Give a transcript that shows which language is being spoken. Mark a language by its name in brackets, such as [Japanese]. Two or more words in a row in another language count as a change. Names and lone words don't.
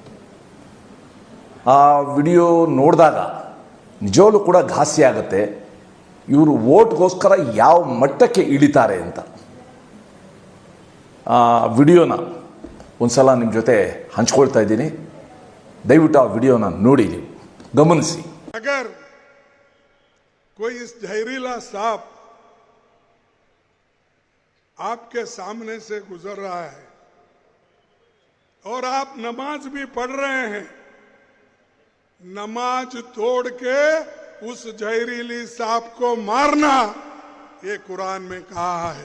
[Kannada] ಆ ವಿಡಿಯೋ ನೋಡಿದಾಗ ನಿಜವಾಗ್ಲೂ ಕೂಡ ಘಾಸಿ ಆಗುತ್ತೆ. ಇವರು ವೋಟ್ಗೋಸ್ಕರ ಯಾವ ಮಟ್ಟಕ್ಕೆ ಇಳಿತಾರೆ ಅಂತ. ಆ ವಿಡಿಯೋನ ಒಂದು ಸಲ ನಿಮ್ಮ ಜೊತೆ ಹಂಚ್ಕೊಳ್ತಾ ಇದ್ದೀನಿ. ದಯವಿಟ್ಟು ಆ ವಿಡಿಯೋನ ನೋಡಿ, ನೀವು ಗಮನಿಸಿ. [Hindi] अगर कोई इस जहरीला सांप आपके सामने से गुजर रहा है और आप नमाज भी पढ़ रहे हैं, नमाज तोड़ के उस जहरीली सांप को मारना, ये कुरान में कहा है.